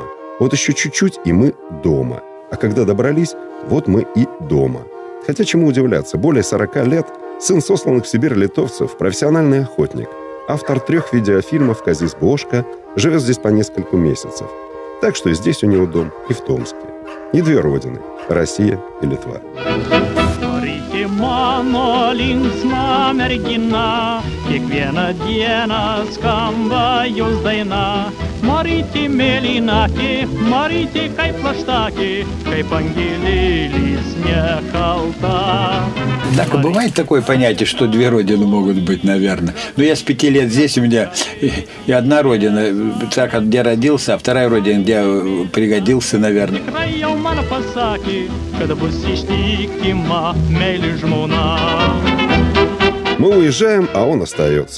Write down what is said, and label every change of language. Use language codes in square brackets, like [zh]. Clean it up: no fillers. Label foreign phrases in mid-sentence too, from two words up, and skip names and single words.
[ru] Вот еще чуть-чуть, и мы дома. А когда добрались, вот мы и дома. Хотя чему удивляться, более 40 лет, сын сосланных в Сибирь литовцев, профессиональный охотник, автор 3 видеофильмов «Казис Бошка», живет здесь по несколько месяцев. Так что и здесь у него дом, и в Томске. И 2 родины – Россия и Литва. [lt] Mano linksma mergina, kiekvieną dieną skamba jos daina. Maryti mėlynakė, maryti kaip plaštakė, kaip angelėlis nekalta. [ru] Так, бывает такое понятие, что 2 родины могут быть, наверное. Но я с 5 лет здесь, у меня и одна родина, так, где родился, а 2 родина, где пригодился, наверное. Мы уезжаем, а он остается.